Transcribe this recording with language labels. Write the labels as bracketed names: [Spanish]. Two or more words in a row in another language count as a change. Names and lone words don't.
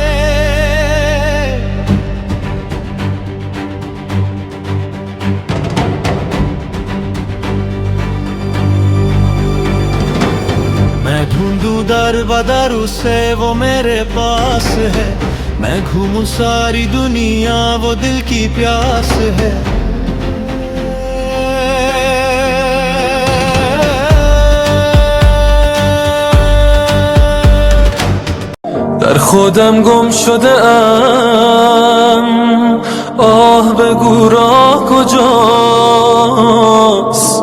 [Hindi] मैं ढूंढूं दर बदर उसे, वो मेरे पास है। मैं घूमूं सारी दुनिया, वो दिल की प्यास है। [Persian] در خودم گم شده ام، آه بگو راه کجاست.